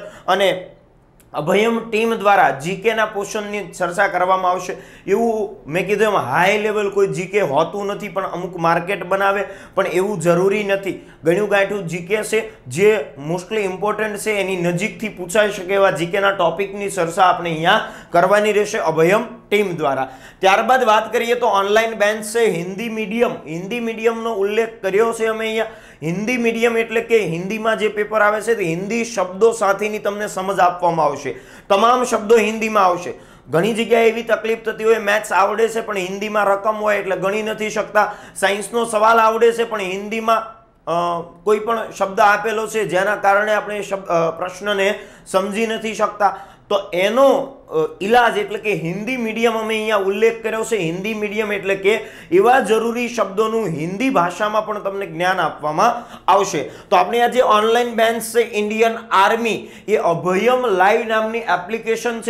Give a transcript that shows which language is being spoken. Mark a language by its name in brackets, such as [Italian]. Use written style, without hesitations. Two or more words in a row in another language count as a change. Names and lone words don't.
[Gujarati] અને અભયમ ટીમ દ્વારા જીકે ના પોર્શનની ચર્ચા કરવામાં આવશે। એવું મેં કીધું એમ [English] high level [Gujarati] કોઈ જીકે હોતું નથી, પણ અમુક માર્કેટ બનાવે પણ એવું જરૂરી નથી। ઘણું ગાંઠું જીકે છે જે [English] mostly important [Gujarati] છે, એની નજીકથી પૂછાઈ શકે એવા જીકેના ટોપિકની ચર્ચા આપણે અહીંયા કરવાની રહેશે અભયમ ટીમ દ્વારા। ત્યારબાદ વાત કરીએ તો [English] online bench [Gujarati] છે હિંદી મીડિયમનો ઉલ્લેખ કર્યો છે અમે અહીંયા। હિંદી મીડિયમ એટલે કે હિંદીમાં જે પેપર આવે છે તે હિંદી શબ્દો સાથેની તમને સમજ આપવામાં આવશે, તમામ શબ્દો હિંદીમાં આવશે। ઘણી જગ્યાએ એવી તકલીફ થતી હોય મેથ્સ આવડે છે પણ હિંદીમાં રકમ હોય એટલે ગણી નથી શકતા, સાયન્સનો સવાલ આવડે છે પણ હિંદીમાં કોઈ પણ શબ્દ આપેલો છે જેના કારણે આપણે પ્રશ્નને સમજી નથી શકતા। તો એનો ઇલાજ એટલે કે હિન્દી મીડિયમ અમે અહીંયા ઉલ્લેખ કર્યો છે। હિન્દી મીડિયમ એટલે કે એવા જરૂરી શબ્દોનું હિન્દી ભાષામાં પણ તમને જ્ઞાન આપવામાં આવશે। તો આપણે આ જે [English] online bench [Gujarati] છે ઇન્ડિયન આર્મી, એ અભયમ લાઈવ નામની એપ્લિકેશન છે।